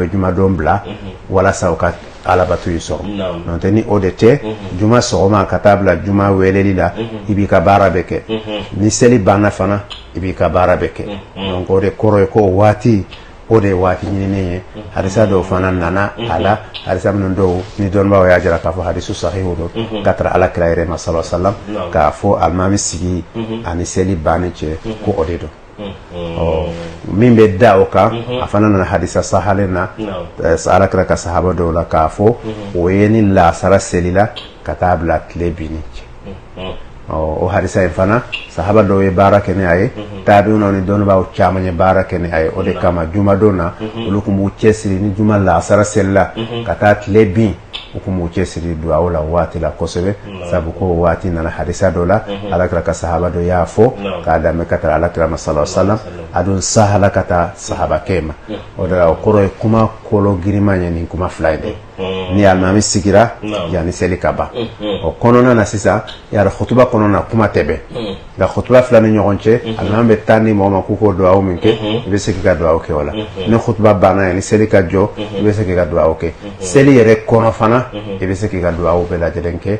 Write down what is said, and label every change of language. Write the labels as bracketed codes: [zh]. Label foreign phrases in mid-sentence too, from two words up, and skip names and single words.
[bm] bɛ jumadon bila walasa u ka alabato yi sɔrɔ n'o tɛ ni o de tɛ juma sɔgɔma ka taa bila juma weleli la i b'i ka baara bɛ kɛ ni seli banna fana i b'i ka baara bɛ kɛ donc o de kɔrɔ ye ko waati o de ye waati ɲininen ye hadisa dɔw fana nana a la hadisa minnu dɔw ni dɔnnibaaw y'a jira k'a fɔ hadisu sahihu don ka tara alakira yɛrɛ ma [ar] صلى الله عليه وسلم [bm] k'a fɔ alimami sigi ani seli banni cɛ ko o de don min bɛ da o kan a fana nana hadisa sahalen na alakira ka sahaba dɔw la k'a fɔ o ye ni lasara selila ka taa bila tile binni cɛ o hadisa in fana sahaba dɔw ye baara kɛ ni a ye tabi'unaw ni dɔnnibaaw caman ye baara kɛ ni a ye o de kama jumadon na olu tun b'u cɛsiri ni juma lasara selila ka taa tile bin ukumu cesiri duwawu la waati la kosɛbɛ sabu ko waati nana hadisa dɔ la alakira ka sahaba dɔ y'a fɔ k'a dame ka taa alakira ma [ar] صلى الله عليه وسلم [bm] a dun sahala ka taa sahaba kɛ ma o de la o kɔrɔ ye kuma kolo girima ye nin kuma fila ye dɛ ni alimami sigira yani seli ka ban o kɔnɔna na sisan yara khutuba kɔnɔna na kuma tɛ bɛn nka khutuba fila ni ɲɔgɔn cɛ alimami bɛ taa ni mɔgɔ ma k'u k'o duwawu min kɛ i bɛ se k'i ka duwawu kɛ o la ni khutuba banna yani seli ka jɔ i bɛ se k'i ka duwawu kɛ seli yɛrɛ kɔnɔ fana i bɛ se k'i ka duwawu bɛɛ lajɛlen kɛ